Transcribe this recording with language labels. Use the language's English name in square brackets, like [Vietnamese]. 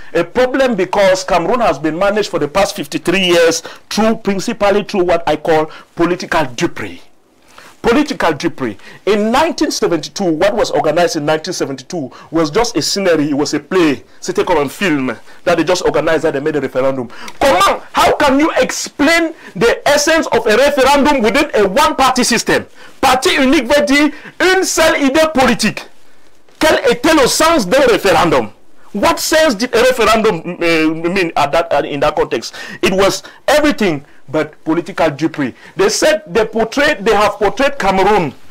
[English] A problem because Cameroon has been managed for the past 53 years principally through what I call political dupery. Political dupery. In 1972, what was organized in 1972 was just a scenery. It was a play, [French] c'était comme un film [English] that they just organized, that they made a referendum. [French] Comment? [English] How can you explain the essence of a referendum within a one-party system? [French] Parti unique veut dire une seule idée politique. Quel était le sens d'un référendum? [English] What sense did a referendum mean in that context? It was everything but political dupery. They said they have portrayed Cameroon.